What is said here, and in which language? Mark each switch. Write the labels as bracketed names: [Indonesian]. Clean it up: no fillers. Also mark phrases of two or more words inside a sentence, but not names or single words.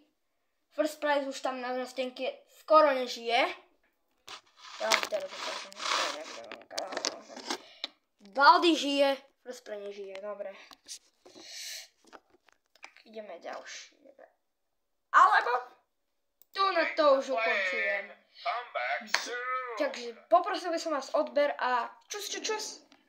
[English] First prize [Slovak] už tam na stenke skoro nežije. Ja teraz ukážem. Baldi žije, [English] first prize [Slovak] nežije, dobre. Tak ideme ďalšie. Alebo tu na to už ukončujem. Takže poprosil by som vás odber a čus.